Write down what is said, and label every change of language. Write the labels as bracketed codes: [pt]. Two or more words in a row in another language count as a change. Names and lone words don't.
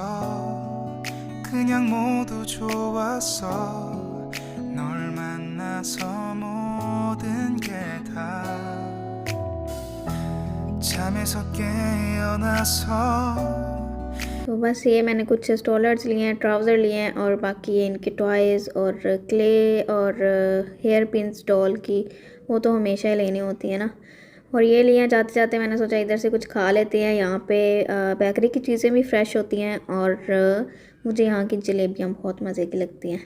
[ko] 그냥 모두 좋았어 널 만나서 모든 게 다 잠에서 깨어나서। [hi] तो बस ये मैंने कुछ स्टॉलर्स लिए हैं, ट्राउज़र लिए हैं और बाकी ये इनके टॉयज़ और क्ले और [en] hair pins [hi] डॉल की, वो तो हमेशा ही लेनी होती है ना। और ये लिए हैं जाते जाते, मैंने सोचा इधर से कुछ खा लेते हैं। यहाँ पे बेकरी की चीज़ें भी फ़्रेश होती हैं और मुझे यहाँ की जलेबियाँ बहुत मज़े की लगती हैं।